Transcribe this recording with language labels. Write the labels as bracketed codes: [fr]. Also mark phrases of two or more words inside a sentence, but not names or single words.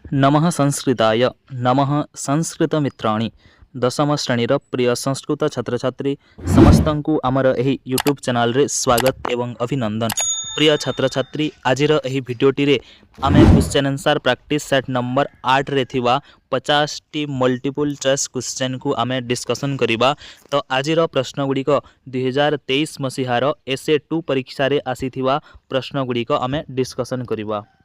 [sa] नमः संस्कृताय नमः संस्कृतमित्राणि [or] ଦଶମ ଶ୍ରେଣୀର ପ୍ରିୟ ସଂସ୍କୃତ ଛାତ୍ର ଛାତ୍ରୀ ସମସ୍ତଙ୍କୁ ଆମର ଏହି [en] YouTube channel [or] ରେ ସ୍ୱାଗତ ଏବଂ ଅଭିନନ୍ଦନ। ପ୍ରିୟ ଛାତ୍ର ଛାତ୍ରୀ ଆଜିର ଏହି ଭିଡିଓଟି ରେ ଆମେ [en] question answer practice set number 8 [or] ରେ ଥିବା 50 ଟି [en] multiple choice question [or] କୁ ଆମେ ଡିସ୍କସନ କରିବା। ତ ଆଜିର ପ୍ରଶ୍ନ ଗୁଡି କୁ 2023 ମସିହାର SA 2 ପରୀକ୍ଷା ରେ ଆସିଥିବା ପ୍ରଶ୍ନ ଗୁଡି କୁ ଆମେ ଡିସ୍କସନ କରିବା।